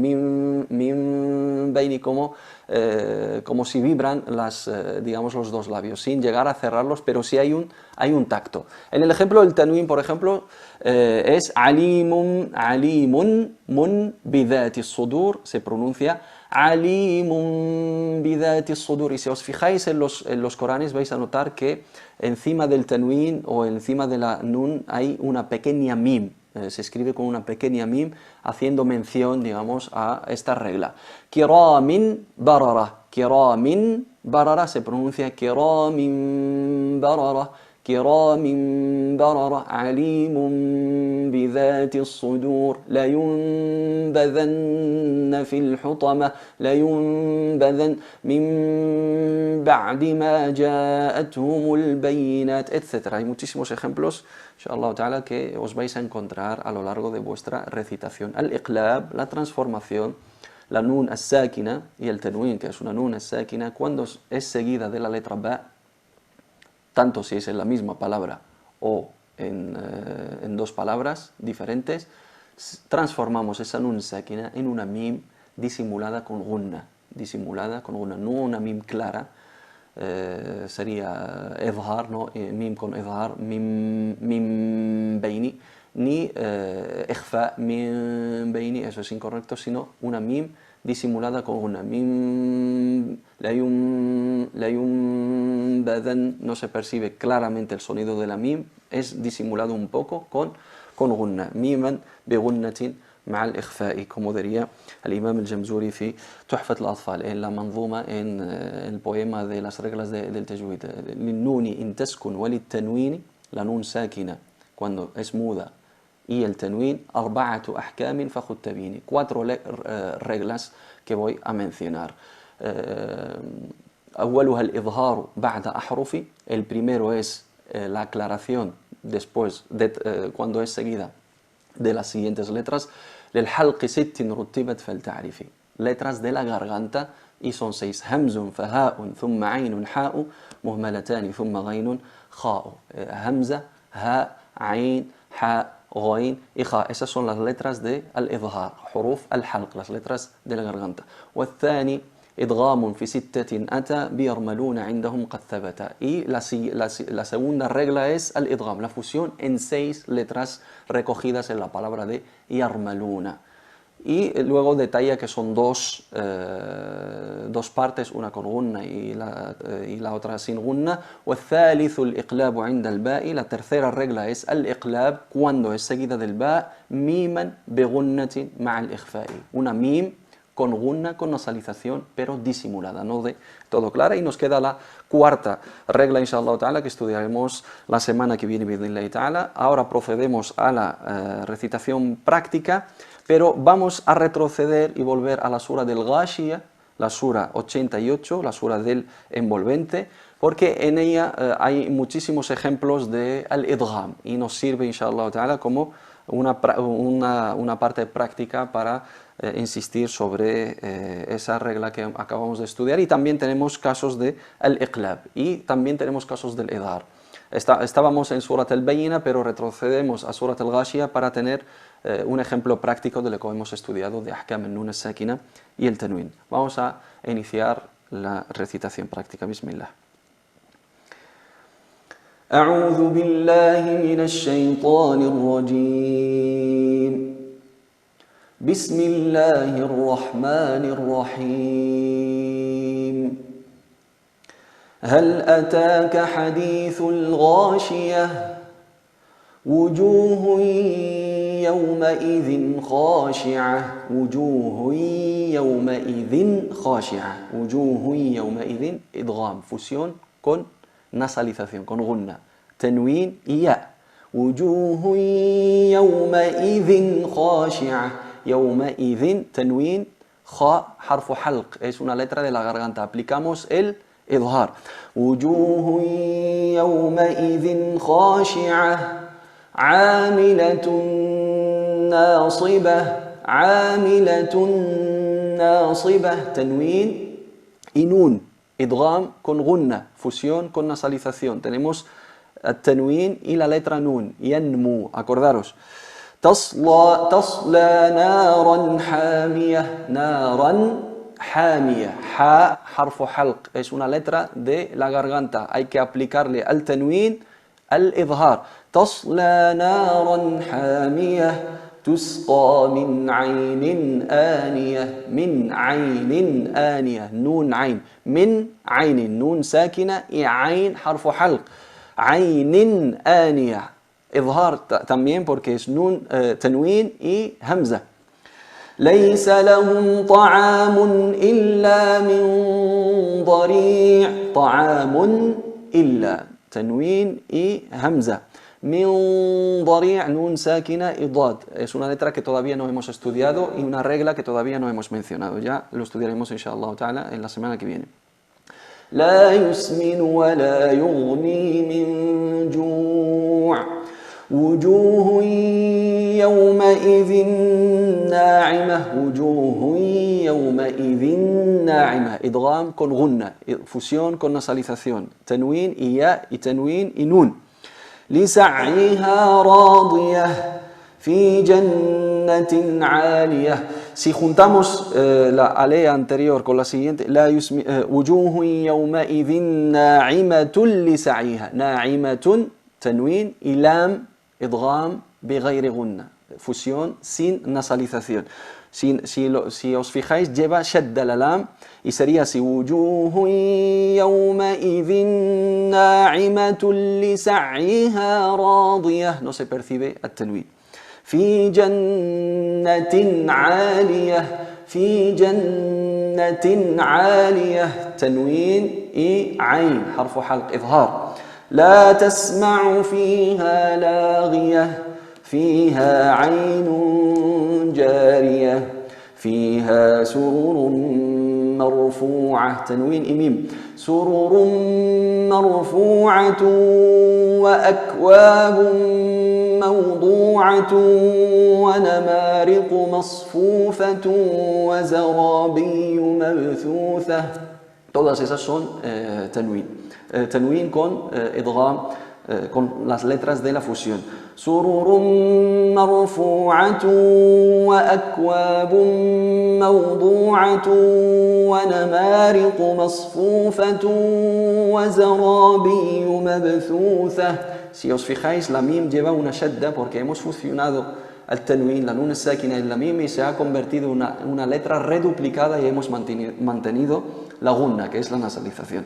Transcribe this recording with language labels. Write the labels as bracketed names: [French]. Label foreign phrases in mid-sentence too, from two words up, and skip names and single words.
[Spanish] Mim beini, como si vibran digamos, los dos labios, sin llegar a cerrarlos, pero sí hay un tacto. En el ejemplo del tanwin, por ejemplo, es [Arabic] عليم من بذات الصدور, [Spanish] se pronuncia [Arabic] عليم بذات الصدور, [Spanish] y si os fijáis en los Coranes vais a notar que encima del tanwin o encima de la nun hay una pequeña mim. Se escribe con una pequeña mim, haciendo mención, digamos, a esta regla. [Arabic] كرام بررة, [Spanish] se pronuncia [Arabic] كرام بررة عليم بذات الصدور لينبذن في الحطمة لينبذن من بعد ما جاءتهم البينات, [Spanish] etc. Hay muchísimos ejemplos, [Arabic] إن شاء الله تعالى, [Spanish] que os vais a encontrar a lo largo de vuestra recitación. Al-iqlab, la transformación, la nun as-sákina y el tanwin, que es una nun as-sákina, cuando es seguida de la letra ba, tanto si es en la misma palabra o en dos palabras diferentes, transformamos esa nun sákina en una mim disimulada con gunna, no una mim clara. Sería idhar, ¿no? Mim con idhar, mim beini, ni ikhfa mim beini, eso es incorrecto, sino una mim disimulada con una mim, la yum badan, no se percibe claramente el sonido de la mim, es disimulado un poco con gunna, [Arabic] ميما بغنة مع الإخفاء, [Spanish] como diría el imam al-Jamzuri [Arabic] في تحفة الأطفال, [Spanish] en la manzuma, en el poema de las reglas del tajwid. [Arabic] للنون إن تسكن وللتنوين, [Spanish] la nun sákina cuando es muda, y el tanwin, [Arabic] أربعة أحكام فخذ تبيني, [Spanish] 4 reglas que voy a mencionar. [Arabic] أولها الإظهار بعد أحرف, [Spanish] el primero es la aclaración después cuando es seguida de las siguientes letras. [Arabic] للحلق 6 رتبت فلتعرفي, [Spanish] letras de la garganta, y son 6. [Arabic] همز فهاء ثم عين حاء مهملتان ثم غين خاء. همزة, ha, عين, ha, غين y ja. [Spanish] Esas son las letras de al-idhar, [Arabic] حروف الحلق, [Spanish] las letras de la garganta. [Arabic] والثاني إدغام في 6 أتى بيرملون عندهم قد ثبت. [Spanish] Y la segunda regla es al-idgham, la fusión en 6 letras recogidas en la palabra de yarmaluna. Y luego detalla que son dos partes, una con gunna y la otra sin gunna. [Arabic] والثالث الإقلاب عند الباء, [Spanish] la tercera regla es al-iqlab cuando es seguida del ba, miman [Arabic] بغنة مع الإخفاء, [Spanish] una mim con gunna, con nasalización, pero disimulada, no de todo clara. Y nos queda la cuarta regla, [Arabic] إن شاء الله تعالى, [Spanish] que estudiaremos la semana que viene, [Arabic] بإذن الله تعالى. [Spanish] Ahora procedemos a la recitación práctica, pero vamos a retroceder y volver a la sura del Ghashiyah, la sura 88, la sura del envolvente, porque en ella hay muchísimos ejemplos de al-idgham y nos sirve, [Arabic] إن شاء الله تعالى, [Spanish] como una parte práctica para insistir sobre esa regla que acabamos de estudiar. Y también tenemos casos de al-iqlab y también tenemos casos del idhar. Estábamos en Surat al-Bayyina, pero retrocedemos a Surat al-Ghashiyah para tener un ejemplo práctico de lo que hemos estudiado de [Arabic] أحكام النون الساكنة [Spanish] y el Tanwin. Vamos a iniciar la recitación práctica. [Arabic] Bismillah. أعوذ بالله من الشيطان الرجيم بسم الله الرحمن الرحيم هل أتاك حديث الغاشية وجوه يومئذ خاشعة وجوه يومئذ خاشعة وجوه يومئذ إدغام [Spanish] fusión con nasalización, con gunna, tanwin y ya. [Arabic] وجوه يومئذ خاشعة يومئذ tanwin, خاء حرف حلق, [Spanish] es una letra de la garganta, aplicamos el idhar. [Arabic] وجوه يومئذ خاشعة عاملة ناصبة عاملة ناصبة [Spanish] tanwin y nun. Idgham con gunna, fusión con nasalización. Tenemos el tanwin y la letra nun, yanmu, acordaros. [Arabic] تصلى نارا حامية نارا حامية ha حرف حلق, [Spanish] es una letra de la garganta, hay que aplicarle al tanwin al idhar. [Arabic] تصلى نارا حامية تسقى من عين آنية من عين آنية نون عين من عين نون ساكنة عين حرف حلق عين آنية إظهار [Spanish] también porque es nun [Arabic] تنوين y همزة ليس لهم طعام إلا من ضريع طعام إلا تنوين y همزة من ضريع نون ساكنة إضاد. [Spanish] Es una letra que todavía no hemos estudiado y una regla que todavía no hemos mencionado. Ya lo estudiaremos [Arabic] إن شاء الله تعالى [Spanish] en la semana que viene. [Arabic] لا يسمن ولا يغني من جوع وجوه يومئذ ناعمة وجوه يومئذ ناعمة إدغام con غنة [Spanish] fusión con nasalización tanwin y ya y tanwin y nun [Arabic] لسعيها راضية في جنة عالية. [Spanish] Si juntamos la alea anterior con la siguiente, [Arabic] وجوه يومئذ ناعمة لسعيها ناعمة تنوين y lam إدغام بغير غنة [Spanish] fusión sin nasalización. Si os fijáis, lleva shadda la lam y sería así: وجوه يومئذ ناعمة لسعيها راضية. No se percibe el tanwin. [Arabic] في جنة عالية في جنة عالية تنوين إي عين حرف حلق إظهار. لا تسمع فيها لاغية فيها عين جارية فيها سرر مرفوعة تنوين إميم سرر مرفوعة وأكواب موضوعة ونمارق مصفوفة وزرابي مبثوثة. [Spanish] Todas esas son tanwin. Tanwin con idgham, con las letras de la fusión. [Arabic] سرر مرفوعة وأكواب موضوعة ونمارق مصفوفة وزرابي مبثوثة. [Spanish] Si os fijáis, la mim lleva una shadda porque hemos fusionado el tanwin, la nun sakina en la mim, y se ha convertido en una letra reduplicada y hemos mantenido la gunna, que es la nasalización.